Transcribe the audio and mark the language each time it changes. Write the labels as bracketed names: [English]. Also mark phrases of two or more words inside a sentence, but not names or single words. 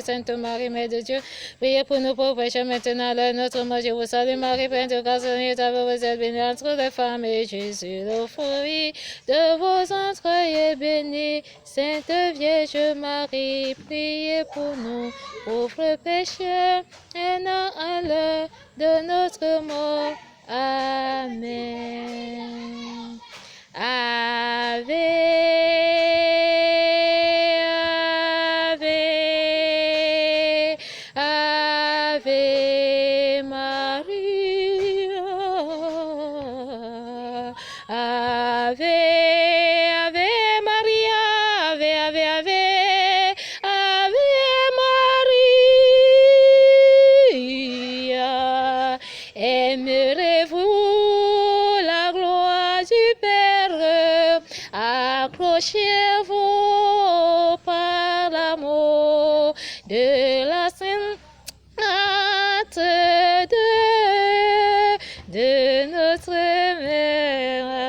[French] Sainte Marie, Mère de Dieu, priez pour nous pauvres pécheurs. Maintenant, à l'heure de notre mort, je vous salue Marie, pleine de grâce, le Seigneur est avec vous. Vous êtes bénie entre les femmes et Jésus, le fruit de vos entrailles, est béni. Sainte Vierge Marie, priez pour nous pauvres pécheurs, maintenant à l'heure de notre mort. [Latin] Amen. Ave, Ave, Ave Maria. Ave, Ave Maria, Ave, Ave, Ave, Ave Maria. [French] Aimerez-vous la gloire du Père? Accrochez-vous par l'amour de la Sainte de notre Mère.